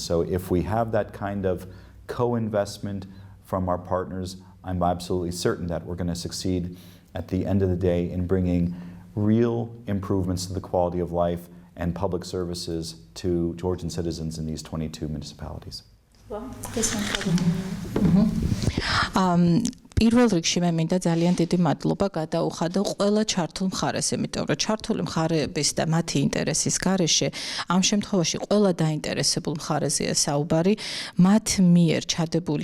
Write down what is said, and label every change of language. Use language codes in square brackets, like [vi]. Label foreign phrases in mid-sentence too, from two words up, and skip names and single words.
[en] So if we have that kind of co-investment from our partners, I'm absolutely certain that we're going to succeed at the end of the day in bringing real improvements to the quality of life and public services to Georgian citizens in these 22 municipalities. [ka] პირველ რიგში მე მინდა ძალიან დიდი მადლობა გადაუხადო ყველა ჩართულ მხარეს, იმიტომ რომ ჩართული მხარეების და მათი ინტერესის გარეშე ამ შემთხვევაში ყველა დაინტერესებულ მხარეზეა საუბარი, მათ მიერ ჩადებული